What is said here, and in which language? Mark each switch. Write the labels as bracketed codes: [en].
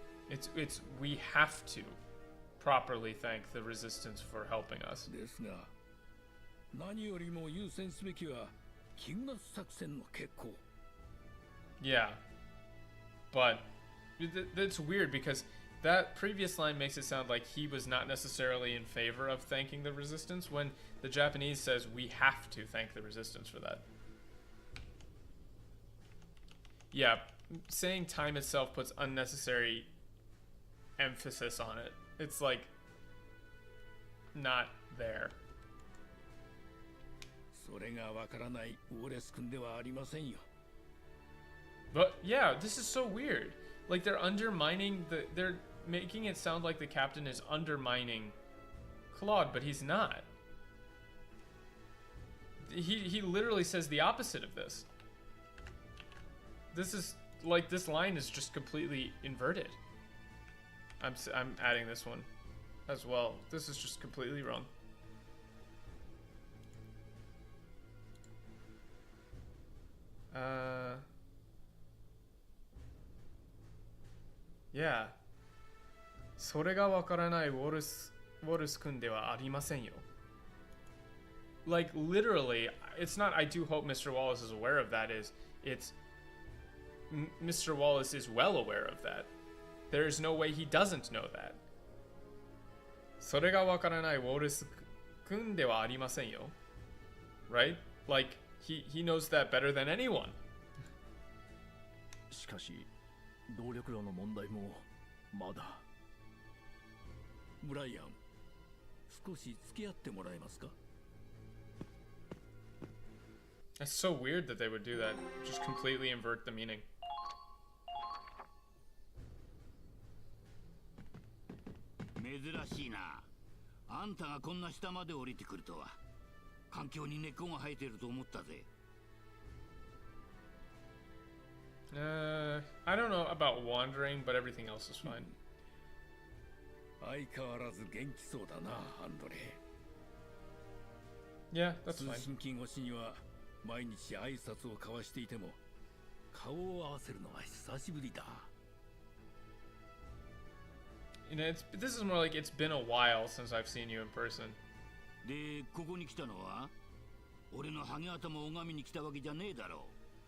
[en] It's we have to properly thank the resistance for helping us. [ja] ですが、何よりも優先すべきはキングナス作戦の決行。 [en] Yeah. But that's weird because that previous line makes it sound like he was not necessarily in favor of thanking the resistance when the Japanese says we have to thank the resistance for that. Yeah, saying time itself puts unnecessary emphasis on it. It's like not there. [ja] それがわからないウォレス君ではありませんよ。 [en] But yeah, this is so weird. Like they're undermining they're making it sound like the captain is undermining Claude, but he's not. He literally says the opposite of this. This is like, this line is just completely inverted. I'm adding this one as well. This is just completely wrong. Yeah. [ja] それがわからないウォルス君ではありませんよ。 [en] Like, literally, it's not, I do hope Mr. Wallace is aware of that, it's Mr. Wallace is well aware of that. There is no way he doesn't know that. [ja] それがわからないウォルス君ではありませんよ。 [en] Right? Like, he knows that better than anyone. [ja] しかし動力炉の問題もまだ。ブライアン、少し付き合ってもらえますか？ [en] It's so weird that they would do that. Just completely invert the meaning. [ja] 珍しいな。あんたがこんな下まで降りてくるとは。環境に根っこが生えてると思ったぜ。 [en] I don't know about wandering, but everything else is fine. [ja] 相変わらず元気そうだな、アンドレ。 [en] Yeah, that's [ja] 通 [en] fine. [ja] 信機越しには毎日挨拶を交わしていても顔を合わせるのは久しぶりだ。 [en] You know, this is more like it's been a while since I've seen you in person. [ja] で、ここに来たのは俺のハゲ頭を拝みに来たわけじゃねえだろう。